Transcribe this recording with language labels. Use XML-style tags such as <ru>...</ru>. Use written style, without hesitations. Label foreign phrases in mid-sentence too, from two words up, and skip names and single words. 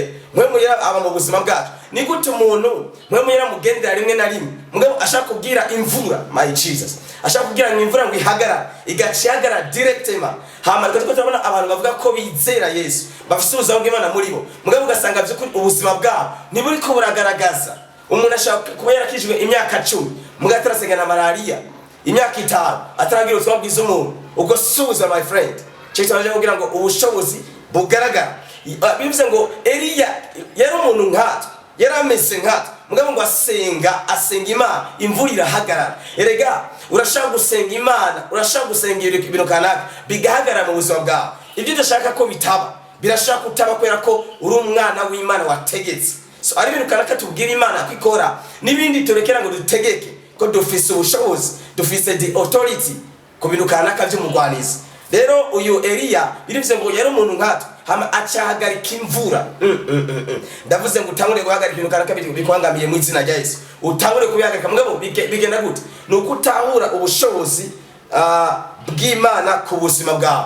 <rn>Mpwemu Yera aba mu buzima bwacu. Ni gute umuntu Mpwemu Yera mugendera rimwe na rimwe mugabo ashaka kubwira imvura,</rn> <en>my Jesus,</en> <rn>ashaka kubwira ngo imvura ngo ihagarara, igaciyagara directement. Hama twese turabona abantu bavuga ko bizera Yesu, bafite ubuzima bw'Imana muri bo, mugabo ugasanga by'ukuri ubuzima bwabo ntiburi ko buragaragaza. Umuntu ashaka kuba yarakijwe imyaka 10 mugabo atarasenga na malaria, imyaka 5 ataragira ubuzima bwiza umuntu, ubwo suza</rn> <en>my friend.</en> <rn>Cyo twaje kugira ngo ubushobozi bugaragara. Bivuze ngo Eliya yari umuntu nkatwe, yari ameze nkatwe, mugabo ngo asenga Imana, imvura irahagarara. Erega urashaka gusenga Imana, urashaka gusenga ibintu kanaka bigahagarara mu buzima bwawe. Ibyo udashaka ko bitaba birashaka kutaba kubera ko uri umwana w'Imana wategetse. So ari ibintu kanaka tubwira Imana kwikora, nibindi turekera ngo dutegeke ko dufise ubushobozi, dufise</rn> <en>the authority</en> <rn>ku bintu kanaka by'umugwanizi. Rero uyu Eliya birivuze ngo yari umuntu nkatwe, hama acahagarika imvura. Ndavuze ngo utangure guhagarika ibintu kanaka bikwangamiye mu izina rya Yesu, utangure kubihagarika. Mugabo bigenda gute? Nuko utahura ubushobozi bw'Imana ku buzima bwawe.</rn>